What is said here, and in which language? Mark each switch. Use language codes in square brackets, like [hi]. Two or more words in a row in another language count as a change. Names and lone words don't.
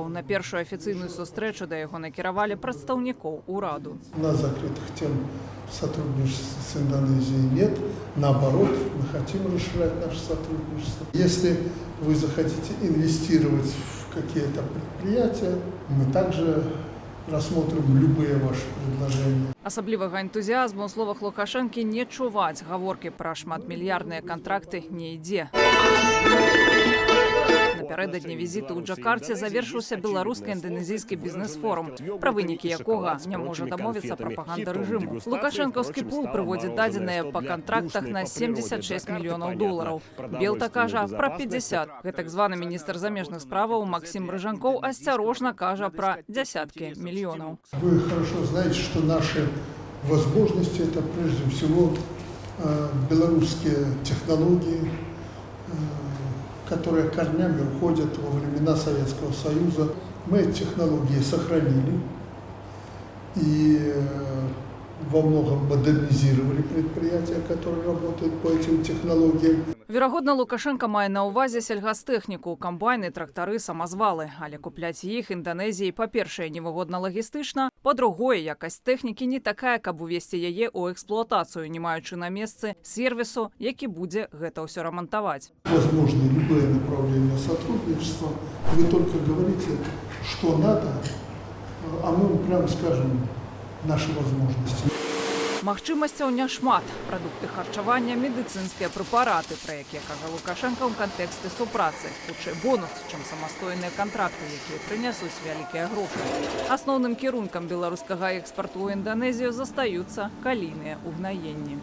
[be] На першую афіцыйную сустрэчу да яго накіравалі прадстаўнікоў ураду. [ru] У нас закрытых тем сотрудничества с Индонезией нет. Наоборот, мы хотим расширять наше сотрудничество. Если вы захотите инвестировать в какие-то предприятия, мы также рассмотрим любые ваши предложения. [be] Асаблівага энтузіазму ў словах Лукашэнкі не чуваць. Гаворкі пра шматмільярдныя кантракты не ідзе. Напярэдадні візіту ў Джакарце завершыўся беларуска-інданезійскі бізнес-форум, пра вынікі якога не можа дамовіцца прапаганда рэжыму. Лукашэнкаўскі пул прыводзіць дадзеныя па кантрактах на 76 мільёнаў долараў. Белта кажа пра 50. Гэтак званы міністр замежных справаў Максим Рыжанкоў асцярожна кажа пра дзясяткі мільёнаў. [ru] Вы хорошо знаете, что наши возможности – это прежде всего белорусские технологии, которые корнями уходят во времена Советского Союза. Мы эти технологии сохранили и во многом модернизировали предприятия, которые работают по этим технологиям. [be] Верагодна, Лукашенко мае на ўвазе сельгастэхніку, камбайны, трактары, самазвалы. Але купляць іх Інданезіі, па-першае, невыгодна лагістычна, па-другое, якасць тэхнікі не такая, каб увесці яе ў эксплуатацыю, не маючы на месцы сервісу, які будзе гэта ўсё рамантаваць. [ru] Возможны любые направления сотрудничества. Вы только говорите, что надо, а мы вам прямо скажем наши возможности. [be] Магчымасцяў няшмат. Прадукты харчавання, медыцынскія прэпараты, пра якія кажа Лукашенко ў кантэксце супрацы. Хутчэй бонус, чым самастойныя кантракты, якія прынясуць вялікія грошы. Асноўным кірункам беларускага экспарту ў Інданезію застаюцца калійныя ўгнаенні.